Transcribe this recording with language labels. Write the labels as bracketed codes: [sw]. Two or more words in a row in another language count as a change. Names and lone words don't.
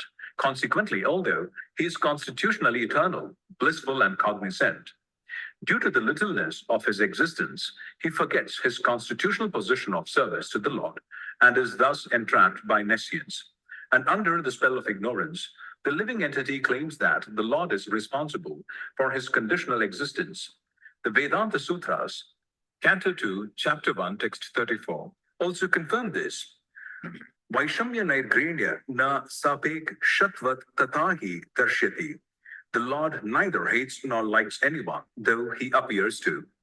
[en] Consequently, although he is constitutionally eternal, blissful, and cognizant, due to the littleness of his existence, he forgets his constitutional position of service to the Lord and is thus entrapped by nescience. And under the spell of ignorance, the living entity claims that the Lord is responsible for his conditional existence. The Vedanta Sutras, Canto 2, Chapter 1, Text 34, also confirm this. [sa] Vaishamya Nairgrenya na sapek shatvat tatahi darshyati. [en] The Lord neither hates nor likes anyone, though he appears to.